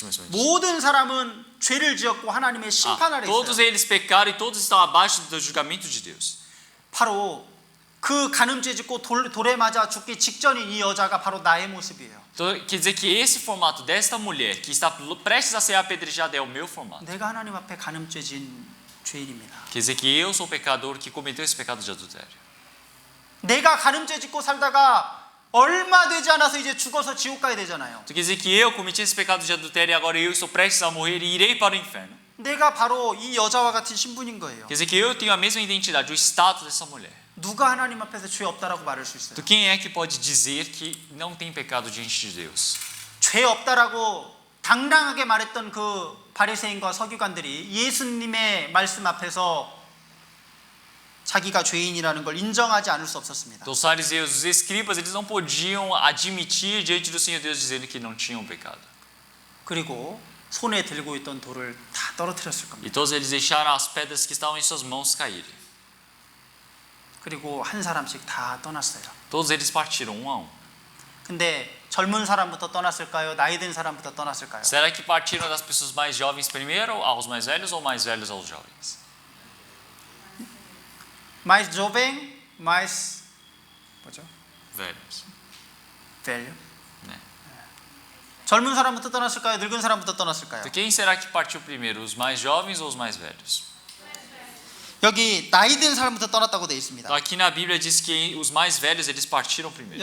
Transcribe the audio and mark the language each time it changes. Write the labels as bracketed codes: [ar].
[ko] 모든 사람은 죄를 지었고 하나님의 심판 아래 [pt] todos [ko] 있어요. [pt] eles pecaram e todos estão abaixo do julgamento de Deus. [ko] 바로 그 간음죄 짓고 돌에 맞아 죽기 직전인 이 여자가 바로 나의 모습이에요. [pt] Então quer dizer que esse formato desta mulher que está prestes a ser apedrejada é o meu formato. [ko] 내가 하나님 앞에 간음죄 지은 죄인입니다. [pt] Quer dizer que eu sou o pecador que cometeu esse pecado de adultério. [ko] 내가 간음죄 짓고 살다가 얼마 되지 않아서 이제 죽어서 지옥 가야 되잖아요. [pt] Então quer dizer que eu cometi esse pecado de adultério e agora eu estou prestes a morrer e irei para o inferno. [ko] 내가 바로 이 여자와 같은 신분인 거예요. [pt] Quer dizer que eu tenho a mesma identidade, o status dessa mulher. [ko] 누가 하나님 앞에서 죄 없다라고 말할 수 있어요? [pt] Então quem é que pode dizer que não tem pecado diante de Deus? [ko] 죄 없다라고 당당하게 말했던 그 바리새인과 서기관들이 예수님의 말씀 앞에서 자기가 죄인이라는 걸 인정하지 않을 수 없었습니다. [pt] Então os fariseus, os escribas, eles não podiam admitir diante do Senhor Deus dizendo que não tinham pecado. [ko] 그리고 손에 들고 있던 돌을 다 떨어뜨렸을 겁니다. [pt] E todos eles deixaram as pedras que estavam em suas mãos caírem. [ko] 그리고 한 사람씩 다 떠났어요. [pt] Todos eles partiram um a um. [ko] 근데 젊은 사람부터 떠났을까요? 나이 든 사람부터 떠났을까요? [pt] Será que partiram das pessoas mais jovens primeiro aos mais velhos ou mais velhos aos jovens? Mais jovem, mais [ko] 뭐죠? [pt] Velhos. velho. Né? [ko] 젊은 사람부터 떠났을까요? 늙은 사람부터 떠났을까요? [pt] Então quem será que partiu primeiro, os mais jovens ou os mais velhos? [ko] 여기 나이 든 사람부터 떠났다고 되어 있습니다. [pt] Então aqui na Bíblia diz que os mais velhos eles partiram primeiro.